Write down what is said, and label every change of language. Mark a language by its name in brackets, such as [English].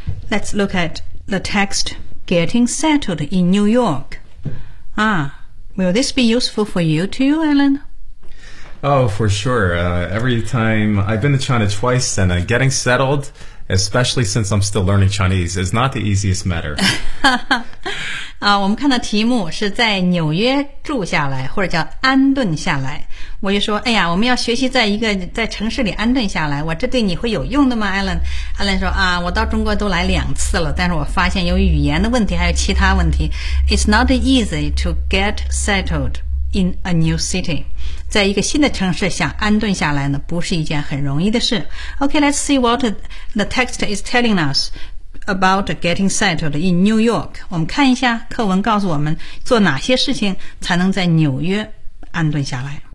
[English] Let's look at the text. Getting settled in New York. Will this be useful for you too, Alan? Oh, for sure. Every time I've been to China twice, and getting settled, especially since I'm still learning Chinese, is not the easiest matter. [Chinese] 我们看到题目是在纽约住下来，或者叫安顿下来。我就说，哎呀，我们要学习在一个在城市里安顿下来。我这对你会有用的吗 ，Alan？Alan 说啊，我到中国都来两次了，但是我发现由于语言的问题还有其他问题 ， [English] It's not easy to get settled in a new city， [Chinese] 在一个新的城市想安顿下来呢，不是一件很容易的事。 [English] Okay, let's see what the text is telling us. About getting settled in New York. [Chinese] 我们看一下课文告诉我们做哪些事情才能在纽约安顿下来。